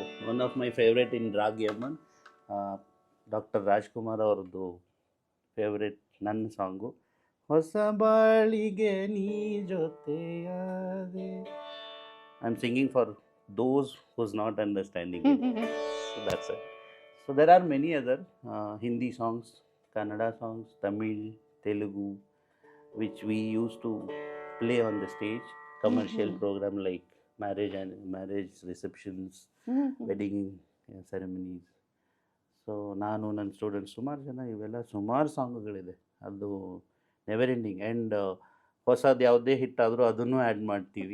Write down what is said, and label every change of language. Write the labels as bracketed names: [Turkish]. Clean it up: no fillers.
[English] one of my favourite [Kannada] ಇನ್ ರಾಗಿ ಅಮ್ಮನ್, doctor Rajkumar ಅವ್ರದ್ದು favourite ನನ್ನ ಸಾಂಗು, ಹೊಸ ಬಾಳಿಗೆ ನೀ ಜೊತೆಯಾದೆ. [English] I am singing for those who's not understanding it. So that's it. So there are many other Hindi songs, Kannada songs, Tamil, Telugu, which we used to play on the stage, commercial Mhm. program like marriage receptions, wedding ceremonies. [Kannada] So ನಾನು ನನ್ನ students ಸುಮಾರು ಜನ ಇವೆಲ್ಲ ಸುಮಾರು ಸಾಂಗ್ಗಳಿದೆ. ಅದು [English] Never ending. [Kannada] And ಹೊಸದು ಯಾವುದೇ hit ಆದರೂ ಅದನ್ನು ಆ್ಯಡ್ ಮಾಡ್ತೀವಿ.